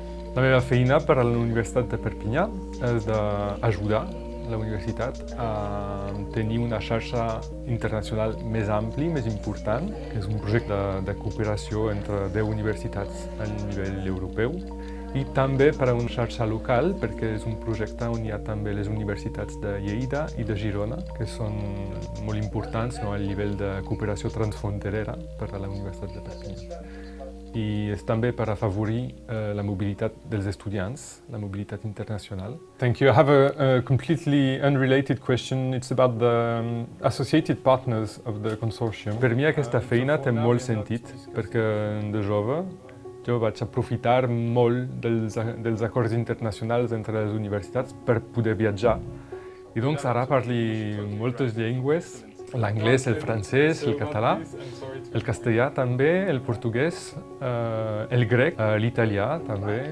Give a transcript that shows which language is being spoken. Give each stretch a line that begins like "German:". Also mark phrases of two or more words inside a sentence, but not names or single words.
Catalan: La meva feina per a la Universitat de Perpinyà és d'ajudar la universitat a tenir una xarxa internacional més ampli, més important, que és un projecte de cooperació entre 10 universitats a nivell europeu, i també per a una xarxa local, perquè és un projecte on hi ha també les universitats de Lleida i de Girona, que són molt importants al nivell de cooperació transfronterera per a la Universitat de Perpinyà. I és també per afavorir la mobilitat dels estudiants, la mobilitat internacional.
English: Thank you. I have a completely unrelated question. It's about the associated partners of the consortium.
Catalan: Per mi aquesta feina té molt sentit, perquè de jove jo vaig aprofitar molt dels acords internacionals entre les universitats per poder viatjar. I doncs ara parlo moltes llengües, l'anglès, el francès, el català, el castellà també, el portuguès, el grec, l'italià també.